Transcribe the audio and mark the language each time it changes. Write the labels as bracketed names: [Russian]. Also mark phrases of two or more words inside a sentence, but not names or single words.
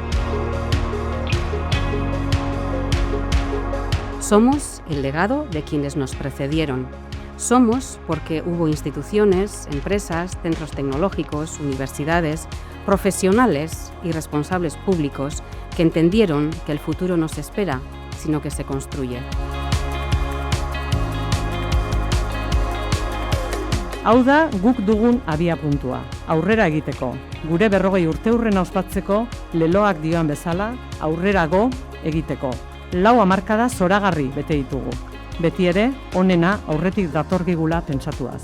[Spanish] Somos el legado de quienes nos precedieron. Somos porque hubo instituciones, empresas, centros tecnológicos, universidades, profesionales y responsables públicos que entendieron que el futuro no se espera, sino que se construye. [Basque] Hau da guk dugun abiapuntua, aurrera egiteko. Gure 40 urteurrena ospatzeko, leloak dioan bezala, aurrerago egiteko. 4 hamarkada zoragarri bete ditugu. Beti ere, onena aurretik datorgigula pentsatuaz.